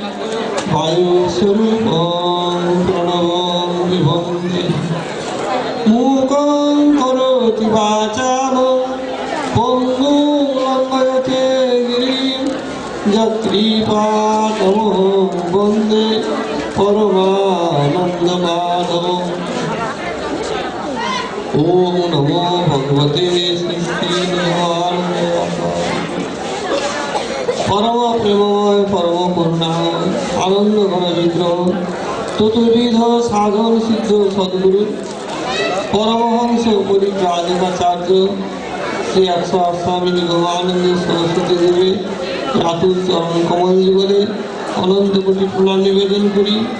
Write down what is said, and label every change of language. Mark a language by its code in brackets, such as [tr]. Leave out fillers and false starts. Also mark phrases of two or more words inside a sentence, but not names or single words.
[sa] বায়ুস্বরূপং প্রণবং বিভঙ্গে মূকং করোতি বাচালং পঙ্গুং লঙ্ঘয়তে গিরিং যৎকৃপাতমহং বন্দে পরমানন্দমাধবং। ওম নমো ভগবতে [bn] শ্রী পরম প্রেমময় পরম করুণাময় আনন্দ ঘন বিগ্রহ চতুর্বিধ সাধন সিদ্ধ সদ্গুরু পরমহংস পরিব্রাজকাচার্য শ্রী 108 স্বামী নিগমানন্দ সরস্বতী দেবে রাতুল চরণ কমল যুগলে অনন্ত কোটি প্রণাম নিবেদন করি।